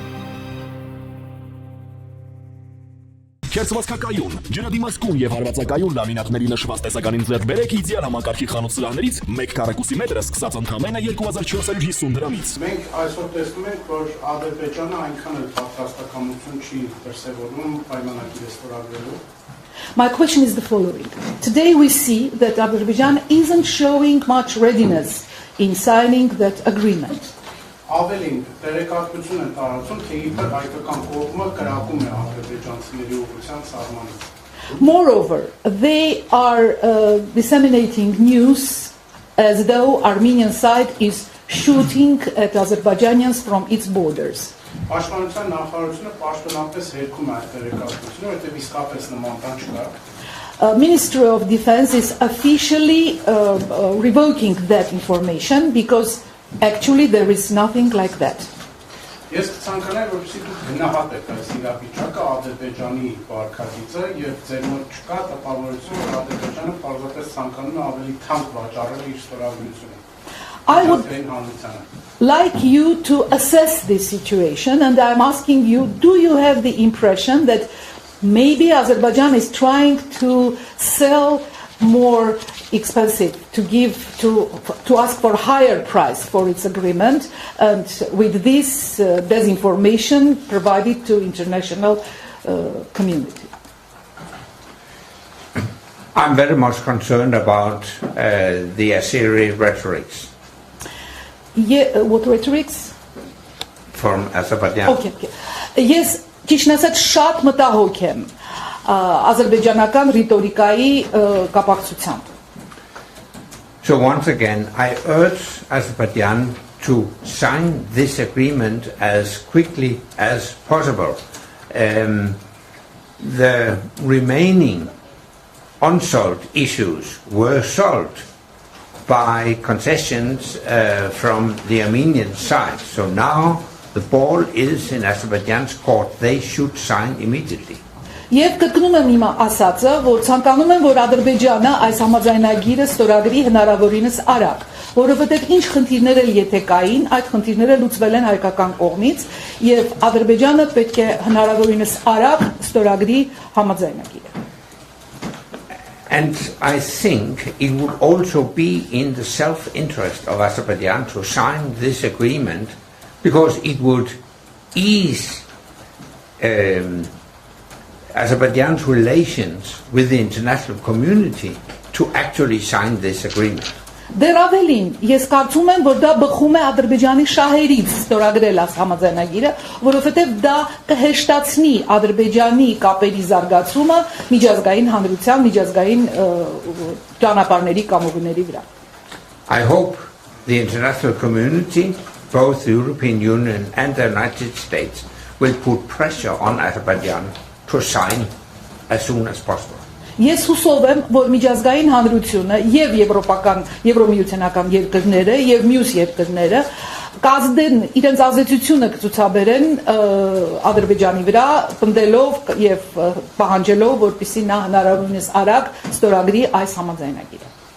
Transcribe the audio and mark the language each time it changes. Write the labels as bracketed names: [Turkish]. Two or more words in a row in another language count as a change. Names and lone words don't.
[Armenian] Քերծվածքակայուն, ջրադիմացկուն եւ հարվածակայուն լամինատների նշված տեսականին ձեռք բերեք իդեալ համակարգի խանութ սրահներից 1 քառակուսի մետրը սկսած ընդամենը 2450 դրամից։ Մենք այսօր տեսնում ենք, որ Ադրբեջանը այնքան էլ պատրաստակամություն չի դրսևորում պայմանագիրը ստորագրելու։ [English] My question is the following. Today we see that Azerbaijan isn't showing much readiness in signing that agreement. [Armenian] Ավելին տեղեկատվություն են տարածում, թե իբր հայկական կողմը կրակում է ադրբեջանցիների ուղղության սահմանից։ [English] Moreover, they are disseminating news as though Armenian side is shooting at Azerbaijanians from its borders. [Armenian] Պաշտպանության նախարարությունը պաշտոնապես հերքում է այդ տեղեկատվությունը, որտեղ իսկապես նման բան չկա։ [English] Ministry of Defense is officially revoking that information because actually there is nothing like that. [Armenian] Ես կցանկանայի, որպեսզի դուք գնահատեք այս իրավիճակը Ադրբեջանի վարքագիծը եւ ձեր մոտ չկա տպավորություն, որ Ադրբեջանը պարզապես ցանկանում է ավելի թանկ վաճառել իր ստորագրությունը։ [English] I would like you to assess this situation, and I'm asking you, do you have the impression that maybe Azerbaijan is trying to sell more expensive, to ask for higher price for its agreement, and with this disinformation provided to international community? I'm very much concerned about the Azeri rhetorics. Yeah, what rhetorics? From Azerbaijan. Okay. Yes, [Armenian] ճիշտն ասած շատ մտահոգ եմ ազերբայջանական ռիտորիկայի կապակցությամբ. [English] So once again, I urge Azerbaijan to sign this agreement as quickly as possible. The remaining unsolved issues were solved by concessions from the Armenian side. So now the ball is in Azerbaijan's court. They should sign immediately. [Armenian] Եվ կրկնում եմ իմ ասածը, որ ցանկանում եմ, որ Ադրբեջանը այս համաձայնագիրը ստորագրի հնարավորինս արագ, որովհետև ինչ խնդիրներ էլ եթե կային, այդ խնդիրները լուծվել են հայկական կողմից, եւ Ադրբեջանը պետք է հնարավորինս արագ ստորագրի համաձայնագիրը. [English] And I think it would also be in the self-interest of Azerbaijan to sign this agreement because it would ease Azerbaijan's relations with the international community to actually sign this agreement. [Armenian] Դեռ ավելին, ես կարծում եմ, որ դա բխում է Ադրբեջանի շահերից ստորագրել այս համաձայնագիրը, որովհետև դա կհեշտացնի Ադրբեջանի կապերի զարգացումը միջազգային հանրության, միջազգային ճանապարհների կամուղների վրա. [English] I hope the international community, both the European Union and the United States, will put pressure on Azerbaijan to sign as soon as possible. [Armenian] Ես հուսով եմ, որ միջազգային հանրությունը եւ եվրոպական, եվրոմիութենական երկրները եւ մյուս երկրները կազդեն իրենց ազդեցությունը կցուցաբերեն Ադրբեջանի վրա, պնդելով եւ պահանջելով, որպեսզի նա հնարավորինս արագ ստորագրի այս համաձայնագիրը.